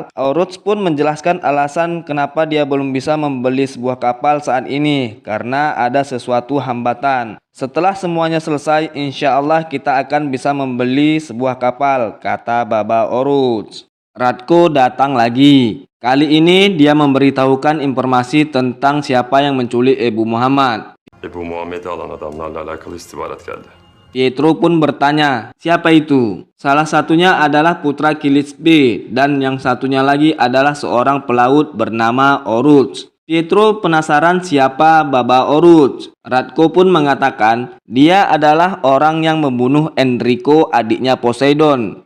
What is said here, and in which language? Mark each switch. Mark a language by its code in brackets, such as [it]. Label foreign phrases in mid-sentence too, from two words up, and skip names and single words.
[id] Oruç pun menjelaskan alasan kenapa dia belum bisa membeli sebuah kapal saat ini, karena ada sesuatu hambatan. Setelah semuanya selesai, [ar] إن شاء الله [id] kita akan bisa membeli sebuah kapal, kata Baba Oruç. Ratko datang lagi. Kali ini dia memberitahukan informasi tentang siapa yang menculik Ebu Muhammad. [tr] Ebu Muhammed'i alan adamlarla alakalı istihbarat geldi. [id] Pietro pun bertanya, siapa itu? Salah satunya adalah putra Kilis B dan yang satunya lagi adalah seorang pelaut bernama Oruç. Pietro penasaran siapa Baba Oruç. Ratko pun mengatakan dia adalah orang yang membunuh Enrico, adiknya Poseidon.